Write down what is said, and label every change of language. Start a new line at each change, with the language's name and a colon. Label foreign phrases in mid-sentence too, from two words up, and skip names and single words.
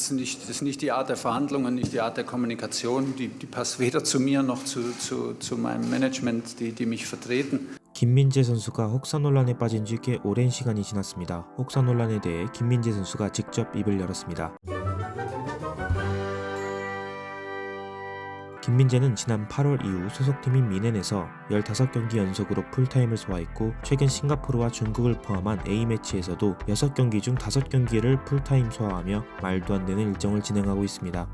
German: ist nicht die Art der Verhandlungen, nicht die Art der Kommunikation, die passt weder zu mir noch zu meinem Management, die mich vertreten.
Korean: 김민재 선수가 혹사 논란에 빠진 지 꽤 오랜 시간이 지났습니다. 혹사 논란에 대해 김민재 선수가 직접 입을 열었습니다. 김민재는 지난 8월 이후 소속팀인 미넨에서 15경기 연속으로 풀타임을 소화했고 최근 싱가포르와 중국을 포함한 A매치에서도 6경기 중 5경기를 풀타임 소화하며 말도 안 되는 일정을 진행하고 있습니다.